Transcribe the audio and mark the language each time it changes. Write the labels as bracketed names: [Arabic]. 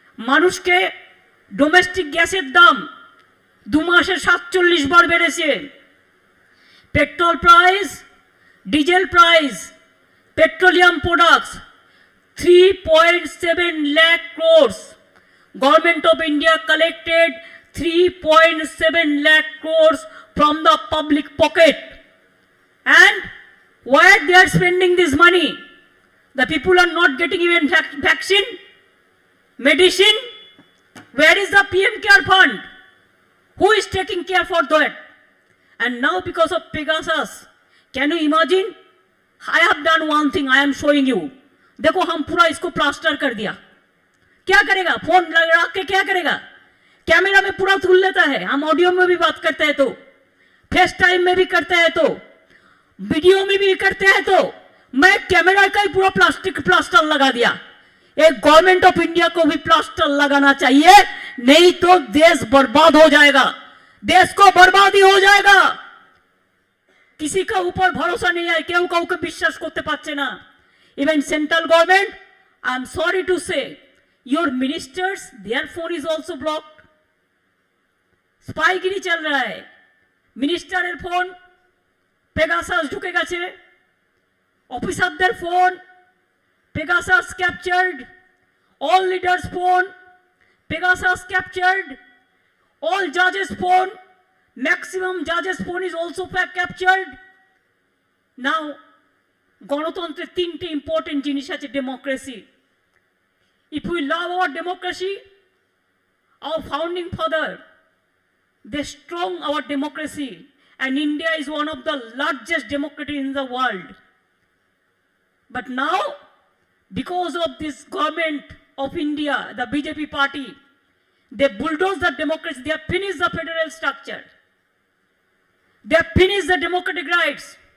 [Bangla] মানুষকে ডোমেস্টিক গ্যাসের দাম 2 মাসে 47 বার বেড়েছে। [English] Petrol price, diesel price, petroleum products 3.7 lakh crores. Government of India collected 3.7 lakh crores from the public pocket. And where they are spending this money? The people are not getting even vaccine, medicine. Where is the PM Care Fund? Who is taking care for that? And now because of Pegasus, can you imagine? I have done one thing, I am showing you. [Hindi] देखो हम पूरा इसको plaster कर दिया। क्या करेगा? Phone रख के क्या करेगा? कैमरा में पूरा धुल लेता है। हम ऑडियो में भी बात करते हैं तो, फेस टाइम में भी करते हैं तो, वीडियो में भी करते हैं तो, मैं कैमरा का ही पूरा प्लास्टिक प्लास्टर लगा दिया। एक गवर्नमेंट ऑफ इंडिया को भी प्लास्टर लगाना चाहिए, नहीं तो देश बर्बाद हो जाएगा, देश को बर्बादी हो जाएगा। किसी का ऊपर भरोसा नहीं है, [Bangla] केউ কাউকে বিশ্বাস করতে পারছে না। [English] Even central government, I am sorry to say, your ministers, their phone is also blocked. [Hindi] स्पाईगिरी चल रहा है। [Bangla] मिनिस्टारेर फोन पेगासास ঢুকে গেছে, অফিসারদের phone Pegasus captured, [English] all leaders phone Pegasus captured, all judges phone, maximum judges phone is also captured. Now [Bangla] গণতন্ত্রের 3টে important জিনিস আছে democracy. [English] If we love our democracy, our founding father, they strong our democracy, and India is one of the largest democracy in the world. But now, because of this government of India, the BJP party, they bulldoze the democracy, they have finished the federal structure, they have finished the democratic rights.